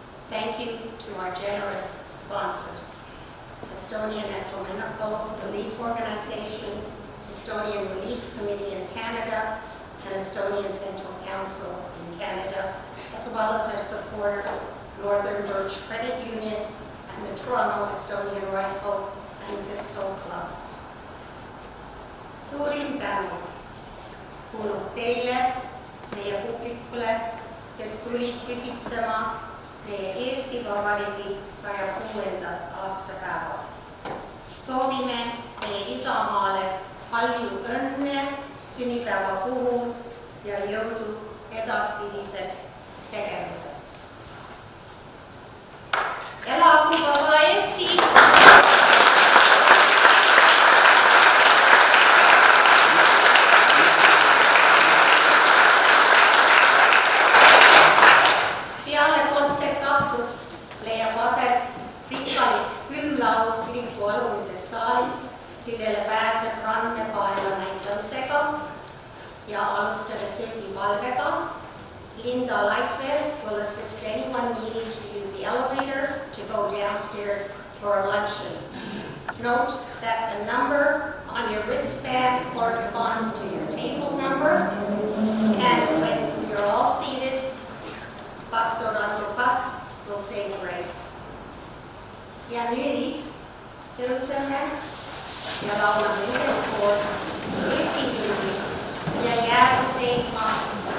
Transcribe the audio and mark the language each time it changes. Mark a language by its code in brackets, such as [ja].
[en] Thank you to our generous sponsors, Estonian Ecumenical Relief Organization, Estonian Relief Committee in Canada, and Estonian Central Council in Canada, as well as our supporters, Northern Birch Credit Union and the Toronto Estonian Rifle and Pistol Club. [et] Suurim tänu kuulub teile, meie publikule, kes tulid pühitsema meie Eesti Vabariigi 106. aastapäeva. Soovime meie isamaale palju õnne sünnipäeva puhul ja jõudu edaspidiseks tegevuseks. Elagu vaba Eesti! Peale kontsertaktust leiab aset rikkalik külmlaud kiriku alumises saalis, millele pääseb randmepaela näitamisega. ja alustame söögipalvega. [en] Linda Lightwell will assist anyone needing to use the elevator to go downstairs for a luncheon. Note that the number on your wristband corresponds to your table number, and when you're all seated, Pastor on your bus will say grace. [et] Ja nüüd tõuseme ja laulame üheskoos Eesti hümni ja jääme seisma